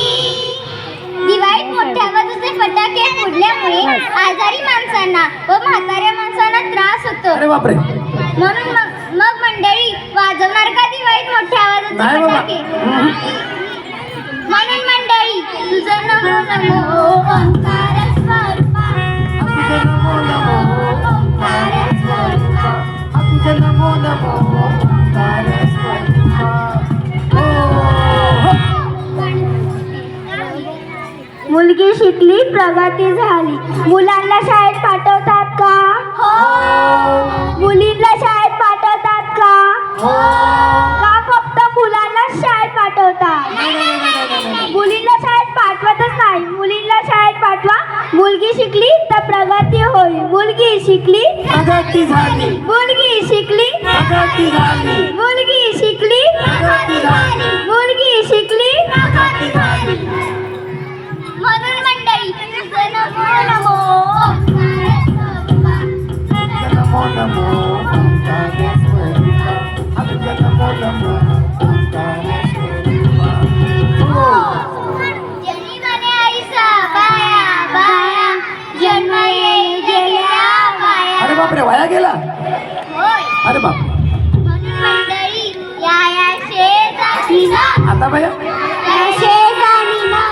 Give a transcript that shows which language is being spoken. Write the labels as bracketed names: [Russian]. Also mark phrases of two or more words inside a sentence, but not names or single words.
[Marathi] दिवाळीत मोठ्या आवाजाचे फटाके फोडल्यामुळे आजारी माणसांना व म्हाताऱ्या माणसांना त्रास होतो. अरे बापरे. म्हणून मग मंडळी वाजवणार का दिवाळीत मोठ्या आवाजाचे फटाके? म्हणून मंडळी तुझं नमो नमो ओंकार स्वरूपा, नमो नमो ओंकार स्वरूपा, नमो नमो ओंकार स्वरूपा. मुलगी शिकली प्रगती झाली. मुलांना शाळेत पाठवतात का? हो. मुलींना शाळेत पाठवतात का? हो. का फक्त मुलांना शाळेत पाठवतात? मुलींना शाळेत पाठवतच नाही. मुलींना शाळेत पाठवा. मुलगी शिकली तर प्रगती होईल. मुलगी शिकली प्रगती झाली. मुलगी शिकली प्रगती झाली. मुलगी शिकली प्रगती झाली. मुलगी शिकली प्रगती झाली. म्हणून मंडळी तुझं नमो नमो नमो नमो ओंकार स्वरूपा, नमो नमो ओंकार स्वरूपा. जनी मने आईसा बाया बाया, जन्म येई गेल्या बाया. अरे बापरे, वाया गेला. होय. अरे बाप. म्हणून मंडळी या शेजारी ना, आता बया या शेजारी ना.